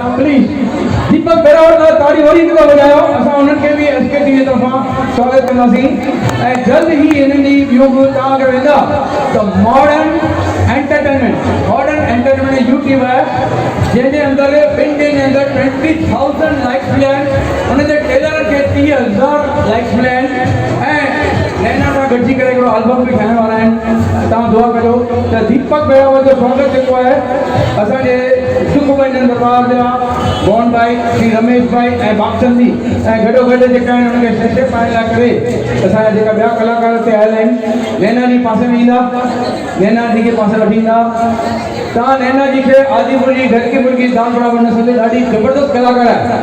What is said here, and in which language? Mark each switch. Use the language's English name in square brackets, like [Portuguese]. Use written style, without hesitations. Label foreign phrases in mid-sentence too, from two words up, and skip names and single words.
[Sindhi] प्लीज़ दीपक बहरावत लाइ ताड़ी वरी हिकु दफ़ो वॼायो। असां उन्हनि खे बि एसके टीवी तरफ़ां स्वागत कंदासीं ऐं जल्द ई हिननि जी ॿियूं बि तव्हां अगरि वेंदा त मॉडर्न एंटरटेनमेंट यूट्यूब आहे जंहिंजे अंदरि 2 ॾींहंनि जे अंदरि 20,000 लाइक्स मिलिया आहिनि। उनजे ट्रेलर खे 30,000 लाइक्स मिलिया आहिनि ऐं नैना सां गॾिजी करे हिकिड़ो एल्बम बि ठाहिण वारा आहिनि। तव्हां दुआ कजो त दीपक बहरावत जो स्वागत जेको आहे असांजे सुखभंजन दरबार जा मोहन भाई श्री रमेश भाई ऐं बागचंदी ऐं गॾोगॾु जेका आहिनि उनखे छेछे पाइण लाइ करे असांजा जेका ॿिया कलाकार हिते आयल आहिनि नैना जी पासे में ईंदा। नैना जी खे पासे वठी ईंदा। तव्हां नैना जी खे आदिपुर जी [Hindi] घर की मुर्गी दाल बराबर [Sindhi] न सम्झो, ॾाढी ज़बरदस्त कलाकार आहे।